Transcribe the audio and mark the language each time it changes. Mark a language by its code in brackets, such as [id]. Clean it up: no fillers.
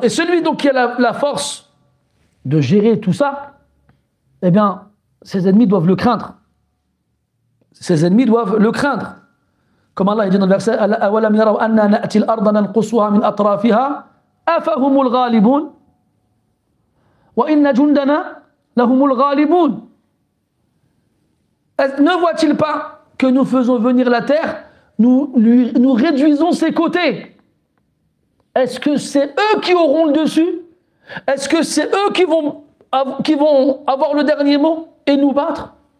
[fr] Et celui donc qui a la force de gérer tout ça, eh bien, ses ennemis doivent le craindre. Ses ennemis doivent le craindre. Comme Allah dit dans le verset, [ar] أَوَلَمْ يَرَوْا أَنَّا نَأْتِي الْأَرْضَ نَنْقُصُهَا مِنْ أَطْرَافِهَا أَفَهُمُ الْغَالِبُونَ وَإِنَّ جُنْدَنَا لَهُمُ الْغَالِبُونَ. [fr] Ne voit-il pas que nous faisons venir la terre, nous réduisons ses côtés? Est-ce que c'est eux qui auront le dessus? Est-ce que c'est eux qui vont avoir le dernier mot et nous battre?